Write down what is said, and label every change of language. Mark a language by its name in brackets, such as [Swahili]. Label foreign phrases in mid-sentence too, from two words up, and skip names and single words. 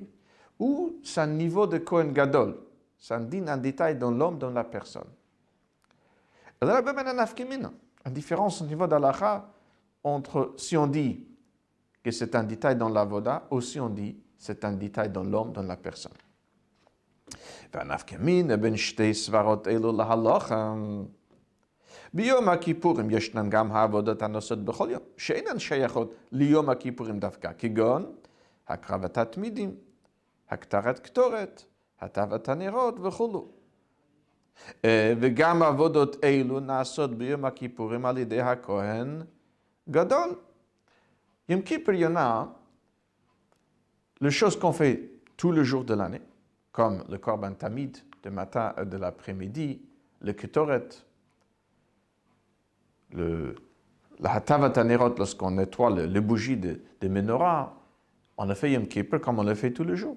[French] Ou c'est un niveau de Kohen Gadol. Ça indique un détail dans l'homme, dans la personne. Alors, il y a une différence au niveau d'Alacha entre si on dit que c'est un détail dans l'avoda ou si on dit que c'est un détail dans l'homme, dans la personne. [Hebrew] ביום הכיפורים ישנן גם העבודות הנעשות בכל יום, שאינן שייכות ליום הכיפורים דווקא, כגון הקרבת התמידים, הקטרת קטורת, הטבת הנרות וכו'. וגם עבודות אלו נעשות ביום הכיפורים על ידי הכהן גדול. יום כיפור יונה, [French] les choses qu'on fait tous les jours de l'année, comme le [Hebrew] קרבן תמיד [French] du matin et de l'après-midi, le ketoret, la [Hebrew] הטבת הנרות, [French] lorsqu'on nettoie les bougies de menorah, on a fait Yom Kippur comme on le fait tous les jours.